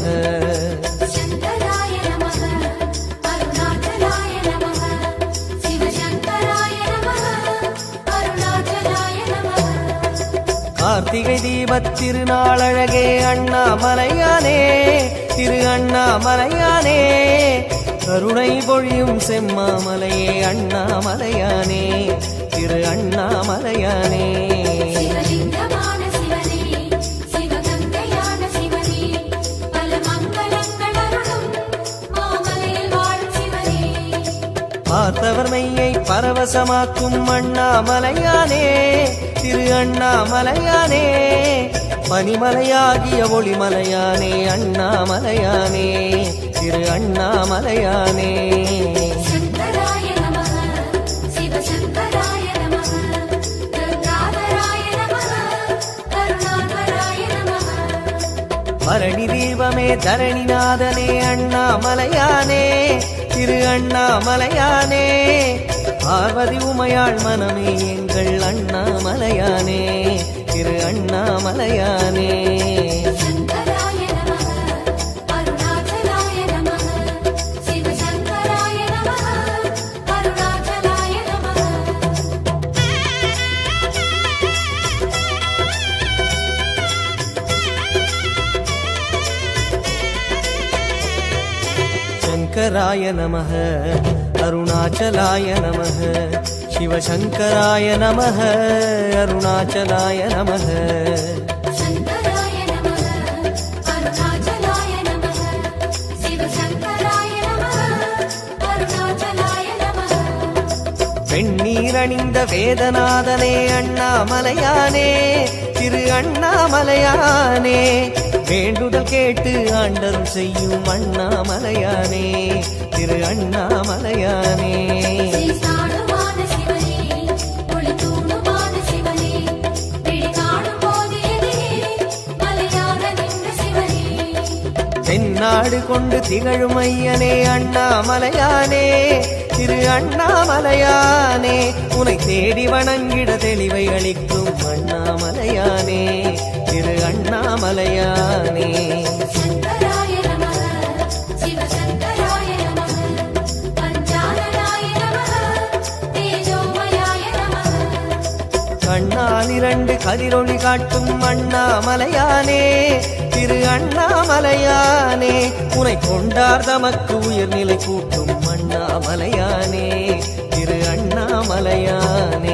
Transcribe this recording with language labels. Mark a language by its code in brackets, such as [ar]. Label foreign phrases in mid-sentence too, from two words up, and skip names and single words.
[sa] शंकराय नमः, अरुणाचलाय नमः, शिवशंकराय नमः, अरुणाचलाय नमः. [ta] கார்த்திகை தீபத் திருநாளழகே அண்ணாமலையானே, திரு அண்ணாமலையானே, கருணை பொழியும் செம்மாமலையே அண்ணாமலையானே, திரு அண்ணாமலையானே. சிவலிங்கமான சிவனே, சிவகங்கையான சிவனே, பல மங்களங்கள் அருளும் மாமலையில் வாழும் சிவனே. பார்த்தவர் மெய்யை பரவசமாக்கும் அண்ணாமலையானே, திரு அண்ணாமலையானே, பனிமலையாகிய ஒளிமலையானே அண்ணாமலையானே, திரு அண்ணாமலையானே. [sa] शंकराय नमः, शिवशंकराय नमः, गंगाधराय नमः, करुणाकराय नमः. [ta] பரணி தீபமே தரணிநாதனே அண்ணாமலையானே, திரு அண்ணாமலையானே, பார்வதி உமையாள் மனமே எங்கள் அண்ணாமலையானே, திரு அண்ணாமலையானே. [sa] शंकराय नमः, अरुणाचलाय नमः, शिवशंकराय नमः, अरुणाचलाय नमः. शंकराय नमः, अरुणाचलाय नमः, शिवशंकराय नमः, अरुणाचलाय नमः. शंकराय नमः, अरुणाचलाय नमः, शिवशंकराय नमः, अरुणाचलाय नमः. [ta] வெண்ணீரணிந்த வேதநாதனே அண்ணாமலையானே, திரு அண்ணாமலையானே, வேண்டுதல் கேட்டு ஆண்டருள் செய்யும் அண்ணாமலையானே, திரு அண்ணாமலையானே. ஸ்ரீஸ்தானுமான சிவனே, ஒளித்தூணுமான சிவனே, விழி காணும் போது எதிரே மலையாக நின்ற சிவனே. தென்னாடு கொண்டு திகழும் ஐயனே அண்ணாமலையானே, திரு அண்ணாமலையானே, உனை தேடி வணங்கிட தெளிவை அளிக்கும் அண்ணாமலையானே, திரு அண்ணாமலையானே. [sa] शंकराय नमः, शिवशंकराय नमः, पञ्चाननाय नमः, तेजोमयाय नमः. [ta] கண்ணால் இரண்டு கதிரொளி காட்டும் அண்ணாமலையானே, திரு அண்ணாமலையானே, உனை கொண்டார் தமக்கு உயர்நிலை கூட்டும் அண்ணாமலையானே, திரு அண்ணாமலையானே.